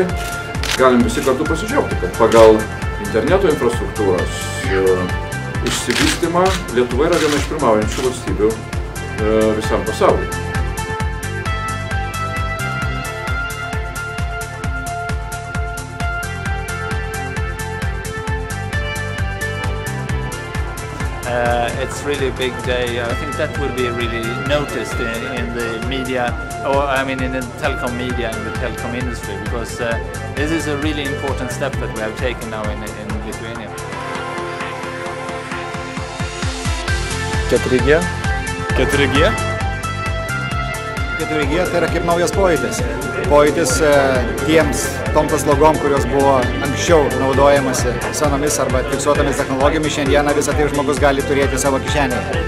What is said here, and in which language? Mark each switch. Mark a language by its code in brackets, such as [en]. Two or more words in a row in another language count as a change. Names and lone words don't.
[lt] Galim visi kartu pasidžiaugti, kad pagal interneto infrastruktūros išsivystymą Lietuva yra viena iš pirmaujančių valstybių visam pasaulyje. [en] It's really a big day. I think that will be really noticed in the media, or I mean in the telecom media, in the telecom industry, because this is a really important step that we have taken now in Lithuania. [lt] 4G? 4G? 4G tai yra kaip naujas pojūtis. Pojūtis toms paslaugom, kurios buvo anksčiau naudojamasi senomis arba fiksuotomis technologijomis, šiandieną visą tai žmogus gali turėti savo kišenėje.